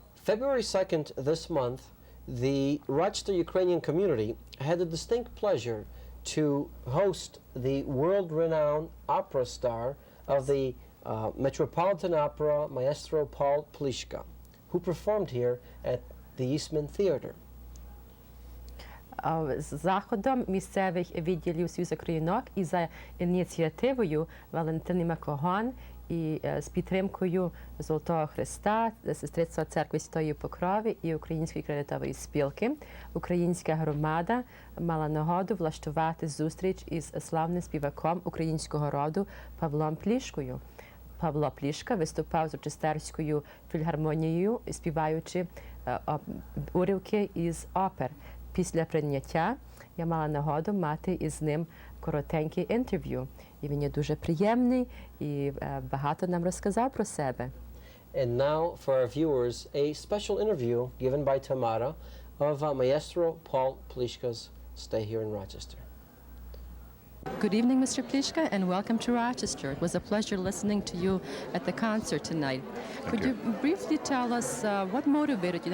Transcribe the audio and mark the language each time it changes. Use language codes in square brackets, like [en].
[en] February 2nd this month, the Rochester Ukrainian community had the distinct pleasure to host the world-renowned opera star of the Metropolitan Opera, Maestro Paul Pliszka, who performed here at the Eastman Theater. [uk] З заходом місцевих відділів Союзу Українок і за ініціативою Валентини Макогон і з підтримкою Золотого Хреста, Сестринства Церкви Святої Покрови і Української кредитової спілки, українська громада мала нагоду влаштувати зустріч із славним співаком українського роду Павлом Плішкою. Павло Плішка виступав з Рочестерською фільгармонією, співаючи уривки із опер. Після прийняття я мала нагоду мати із ним коротеньке інтерв'ю. І він є дуже приємний і багато нам розказав про себе. [en] And now for our viewers, a special interview given by Tamara of Maestro Paul Pliszka's stay here in Rochester. Good evening, Mr. Pliszka, and welcome to Rochester. It was a pleasure listening to you at the concert tonight. Could you briefly tell us what motivated you?